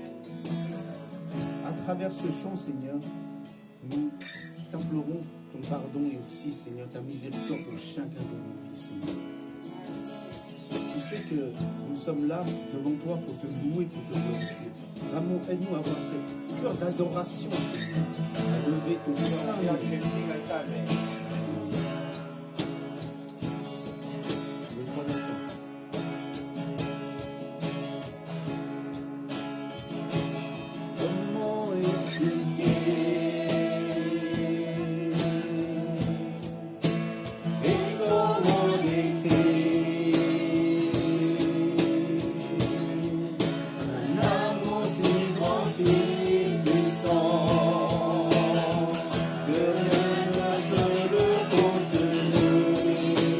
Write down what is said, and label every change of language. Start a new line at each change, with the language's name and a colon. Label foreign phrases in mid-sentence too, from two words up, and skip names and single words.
French: À travers ce chant, Seigneur, nous t'implorons ton pardon et aussi, Seigneur, ta miséricorde pour chacun de nos vies, Seigneur. Tu sais que nous sommes là devant toi pour te louer, pour te glorifier. Vraiment, aide-nous à avoir cette cœur d'adoration, Seigneur. À lever ton
Chinese: 我
French: saint
Chinese: 们要
French: nom.
Chinese: 全心来赞美。
French: Les trois nations. Comment expliquer et comment décrire un amour si grand, si puissant que rien ne peut le contenir.